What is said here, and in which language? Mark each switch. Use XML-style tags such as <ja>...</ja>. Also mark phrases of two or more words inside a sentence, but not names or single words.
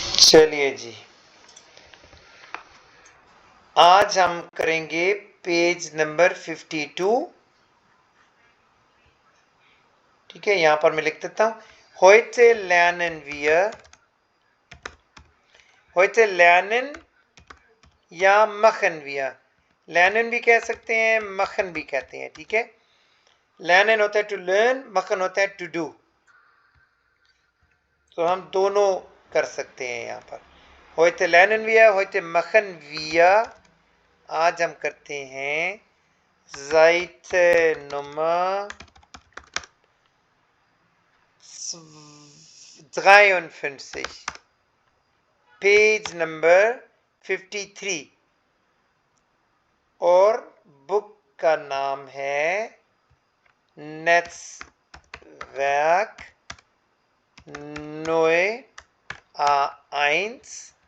<hi>चलिए जी, आज हम करेंगे पेज नंबर 52। ठीक है, यहां पर मैं लिख देता हूं</hi> <de>heute lernen wir, heute lernen</de> <hi>या</hi> <de>machen wir।</de> <hi>lernen भी कह सकते हैं, machen भी कहते हैं। ठीक है, lernen होता है</hi> <en>to learn,</en> <hi>machen होता है</hi> <en>to do,</en> <hi>तो हम दोनों कर सकते हैं यहां पर।</hi> <de>heute lernen wir, heute machen wir।</de> <hi>आज हम करते हैं</hi> <de>Seite Nummer 53,</de> <en>page number 53,</en> <hi>और बुक का नाम है नेट्सवर्क नोए A1।</hi>